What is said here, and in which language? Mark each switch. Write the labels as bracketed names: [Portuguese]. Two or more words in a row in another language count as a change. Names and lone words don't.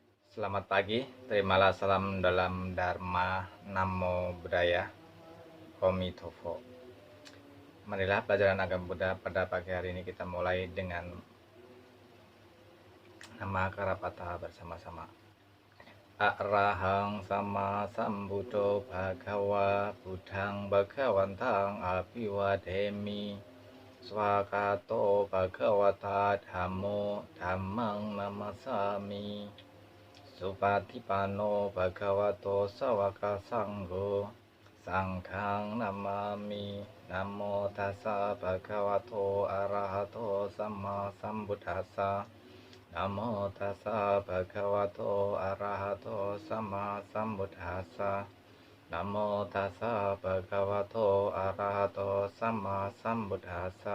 [Indonesian] Selamat pagi, terimalah salam dalam Dharma [Pali] Namo Buddhaya [Indonesian] Komitofo. Marilah pelajaran agama Buddha pada pagi hari ini kita mulai dengan nama Karapata bersama-sama. [Pali] Arahang sama sambuddho bhagawa buddhang bhagawantang abiwademi swakato bhagawata dhammo dhammang namasami Supatipano bhagavato sawaka sanggo Sangghang namami Namo tassa bhagavato arahato sama sambuddhassa Namo tassa bhagavato arahato sama sambuddhassa Namo tassa bhagavato arahato sama sambuddhassa.